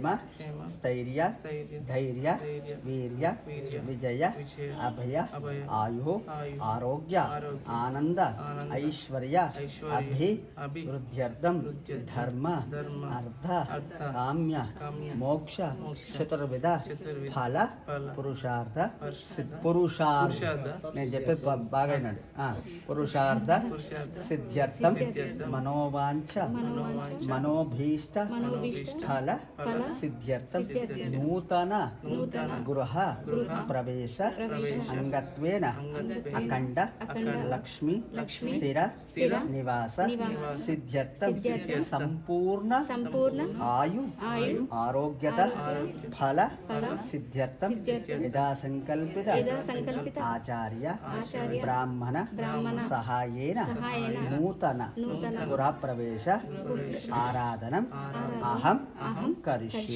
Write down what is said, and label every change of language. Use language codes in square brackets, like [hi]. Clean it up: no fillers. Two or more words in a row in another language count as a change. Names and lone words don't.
[sa] स्थैर्य धैर्य वीर्य विजय अभय आयु आरोग्य आनंद ऐश्वर्य अभिवृद्ध्यर्थं धर्म अर्थ काम्य मोक्ष चतुर्विध फल पुरुषार्थ [te] నేను చెప్పేది బాగా వినండి. [sa] పురుషార్థ సిద్ధ్యర్థం మనోవాంఛ మనోభీష్ట ఫల సిద్ధ్యర్థం నూతన గృహ ప్రవేశ అంగత్వేన అఖండ లక్ష్మి స్థిర నివాస సిద్ధ్యర్థం సంపూర్ణ ఆయు ఆరోగ్యత ఫల సిద్ధ్యర్థం యథాసంకల్పిత ఆచార్య బ్రాహ్మణ సహాయేన నూతన గృహప్రవేశ ఆరాధనం అహం కరిష్యే.